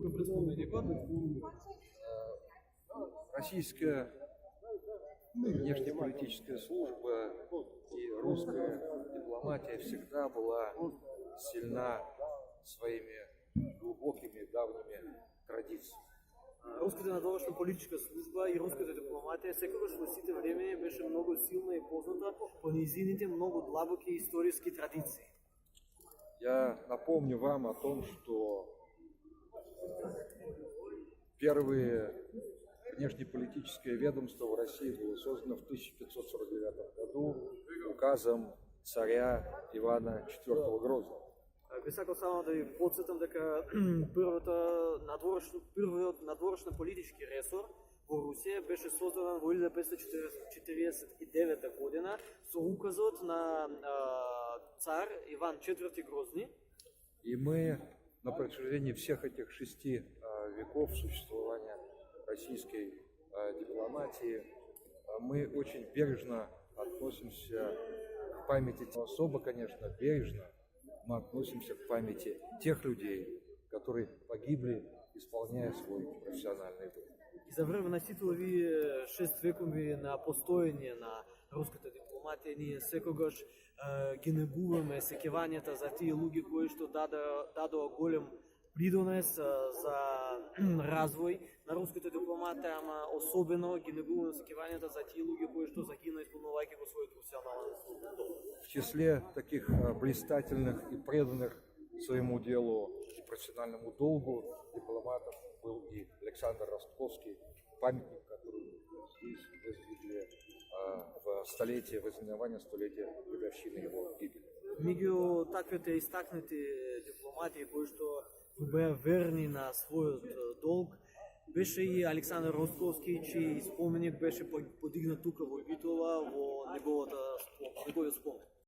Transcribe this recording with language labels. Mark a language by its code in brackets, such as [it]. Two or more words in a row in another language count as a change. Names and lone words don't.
[mk] пред споменикот. [ru] Российская внешнеполитическая служба и русская дипломатия всегда была сильна своими глубокими давними традициями. [mk] Руската надворешна политичка служба и руската дипломатија секогаш во сите време беше многу силна и позната по низините многу длабоки историски традиции. [ru] Я напомню вам о том, что первое внешнеполитическое ведомство в России было создано в 1549 году указом царя Ивана IV Грозного. [mk] Би сакал само да ви подсетам дека првиот надворешен политички ресор во Русија беше создан во 1549 година со указот на цар Иван IV Грозни. [ru] И мы на протяжении всех этих 6 веков существования российской дипломатии мы очень бережно относимся к памяти, особо, конечно, бережно мы относимся к памяти тех людей, которые погибли, исполняя свой профессиональный долг. [mk] И за време на сите овие 6 векови на постоење на руската дипломатија ние секогаш ги негуваме сеќавањата за тие луѓе кои што дадоа голем придонес за развој на руската дипломатија, ама особено ги негуваме сеќавањата за тие луѓе кои што загина исполнувајќи го својот професионален долг. [ru] В числе таких блистательных и преданных своему делу и профессиональному долгу дипломатов был и Александр Ростковский, памятник, который здесь возвели в столетие вознаменования столетия годовщины его гибели. [mk] Меѓу таквите истакнати дипломати кои што беа верни на својот долг беше и Александр Ростковски, чиј споменик беше подигнат тука во Битола во неговиот спомен.